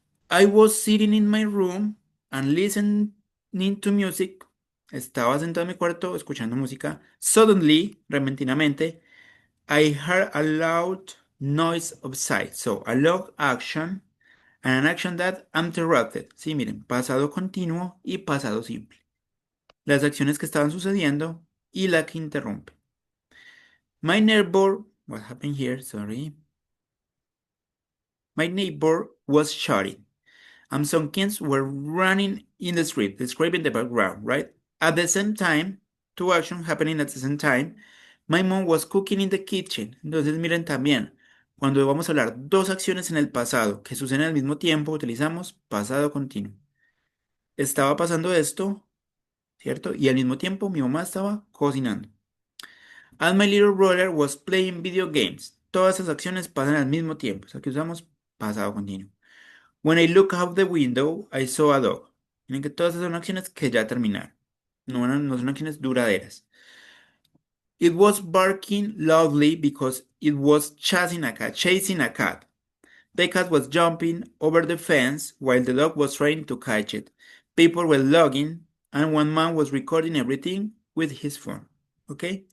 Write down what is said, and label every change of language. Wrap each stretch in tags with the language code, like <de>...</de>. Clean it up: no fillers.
<en>I was sitting in my room and listening to music.</en> <es>Estaba sentado en mi cuarto escuchando música.</es> <en>Suddenly, repentinamente, I heard a loud noise outside. So, a loud action and an action that interrupted.</en> <es>Sí, miren, pasado continuo y pasado simple. Las acciones que estaban sucediendo y la que interrumpe.</es> <en>My neighbor, what happened here? Sorry. My neighbor was shouting. Some kids were running in the street, describing the background, right? At the same time, two actions happening at the same time. My mom was cooking in the kitchen.</en> <es>Entonces, miren también, cuando vamos a hablar dos acciones en el pasado que suceden al mismo tiempo, utilizamos pasado continuo. Estaba pasando esto, ¿cierto? Y al mismo tiempo mi mamá estaba cocinando.</es> <en>And my little brother was playing video games.</en> <es>Todas esas acciones pasan al mismo tiempo. O sea que usamos pasado continuo.</es> <en>When I look out the window, I saw a dog.</en> <es>Miren que todas esas son acciones que ya terminaron. No son acciones duraderas.</es> <en>It was barking loudly because it was chasing a cat. The cat was jumping over the fence while the dog was trying to catch it. People were logging and one man was recording everything with his phone. Okay?</en>